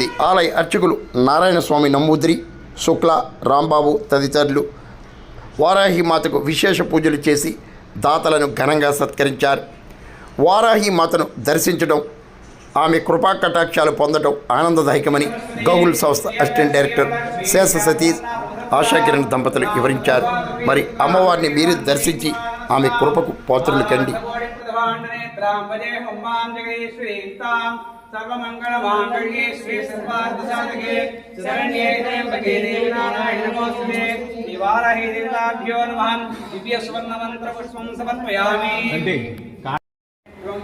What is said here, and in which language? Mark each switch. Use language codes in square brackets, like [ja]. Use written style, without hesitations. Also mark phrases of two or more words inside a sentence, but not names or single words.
[te] ఆలయ అర్చకులు నారాయణస్వామి నమ్మూద్రి, శుక్ల, రాంబాబు తదితరులు వారాహి మాతకు విశేష పూజలు చేసి దాతలను ఘనంగా సత్కరించారు. వారాహి మాతను దర్శించడం, ఆమె కృపా కటాక్షాలు పొందడం ఆనందదాయకమని గూగుల్ సంస్థ అసిస్టెంట్ డైరెక్టర్ శేష సతీష్, ఆశా కిరణ్ దంపతులు వివరించారు. మరి అమ్మవారిని మీరు దర్శించి ఆమె కృపకు పాత్రులు కండి. [sa] सर्वमंगलमांगल्ये श्री सर्वार्थसाधके शरण्ये त्र्यंबके देवी नारायणी नमोस्तुते निवारहि देवताभ्यो नमः दिव्य स्वर्ण मंत्र पुष्पं समर्पयामि एवं